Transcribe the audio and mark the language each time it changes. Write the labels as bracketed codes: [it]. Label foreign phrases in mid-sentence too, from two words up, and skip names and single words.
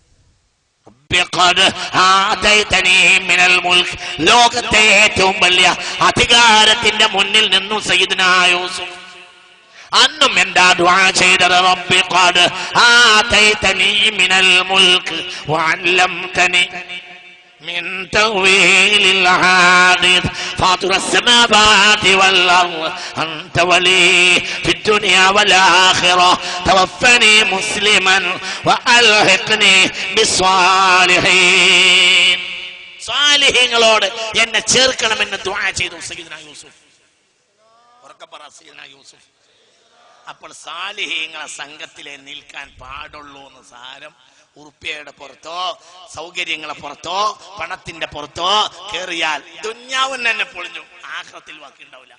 [ml] ലോകത്തെ ഏറ്റവും വലിയ അധികാരത്തിന്റെ മുന്നിൽ നിന്നും സയ്യിദുനാ യൂസുഫ് അന്നും എന്താ ദുആ ചെയ്തത്? [ar] رب قد آتيتني من الملك وعلمتني من تأويل الحادث فاطر السماوات والأرض أنت ولي في الدنيا والآخرة توفني مسلما وألحقني بالصالحين. [ml] സാലിഹീങ്ങളോട് എന്നെ ചേർക്കണമെന്ന് ദുആ ചെയ്തു സയ്യിദുനാ യൂസുഫ്. ഉറക്കെ പറ സയ്യിദുനാ യൂസുഫ്. അപ്പോൾ സാലിഹീങ്ങളെ സംഘത്തിലെ നിൽക്കാൻ പാടുള്ളൂ എന്ന് സാരം. ഉറുപ്പ്യയുടെ പുറത്തോ സൗകര്യങ്ങളെ പുറത്തോ പണത്തിന്റെ പുറത്തോ കേറിയാൽ ദുന്യാവും തന്നെ പൊളിഞ്ഞു, ആഖിറത്തിൽ ബാക്കി ഉണ്ടാവില്ല.